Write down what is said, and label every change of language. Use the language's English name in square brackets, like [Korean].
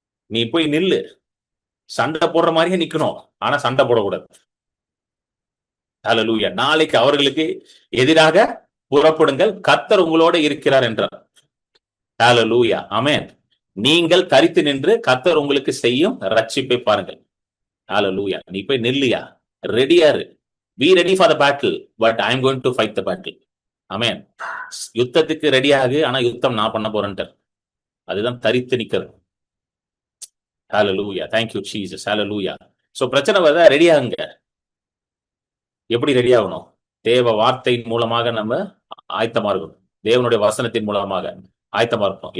[Tamil] நீ போய் நில்லு, சண்டை போடுற மாதிரியே நிக்கணும், ஆனா சண்டை போடக்கூடாது. ஹல்லேலூயா. நாளைக்கு அவர்களுக்கு எதிராக புறப்படுங்கள், கர்த்தர் உங்களோட இருக்கிறார் என்றார். ஹல்லேலூயா. ஆமென். நீங்கள் தரித்து நின்று கர்த்தர் உங்களுக்கு செய்யும் ரட்சிப்பை பாருங்கள். ஹல்லேலூயா. நீ போய் நில்லியா, ரெடியா இரு. [English] Be ready for the battle, but I am going to fight the battle. [Tamil] ஆமென். யுத்தத்துக்கு ரெடியாகு, ஆனா யுத்தம் நான் பண்ண போறேன்ட்டார். அதுதான் தரித்து நிக்கிறது. ஹல்லேலூயா. [English] Thank you Jesus. [Tamil] Hallelujah. So பிரச்சனை வருதா? ரெடியாகுங்க. எப்படி ரெடி ஆகணும்? தேவ வார்த்தையின் மூலமாக நம்ம ஆயத்தமா இருக்கணும். தேவனுடைய வசனத்தின் மூலமாக ஆயத்தமா இருக்கணும்.